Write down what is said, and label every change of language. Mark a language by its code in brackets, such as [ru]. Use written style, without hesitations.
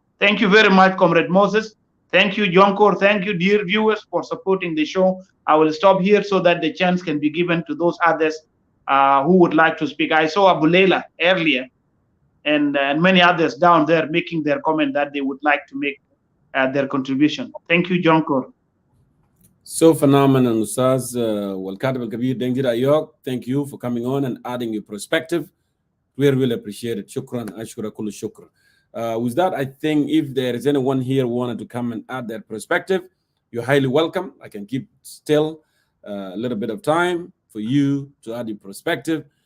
[en] Thank you very much, Comrade Moses. Thank you, Jonkor. Thank you, dear viewers, for supporting the show. I will stop here so that the chance can be given to those others who would like to speak. I saw Abu Leila earlier and many others down there making their comment that they would like to make their contribution. Thank you, Jonkor. So phenomenal, Ustaz. [ar] والكاتب الكبير دنجر أيوك. [en] Thank you for coming on and adding your perspective. We really appreciate it. [ar] شكرا. أشكر كل الشكر. [en] With that, I think if there is anyone here who wanted to come and add their perspective, you're highly welcome. I can keep still a little bit of time for you to add your perspective.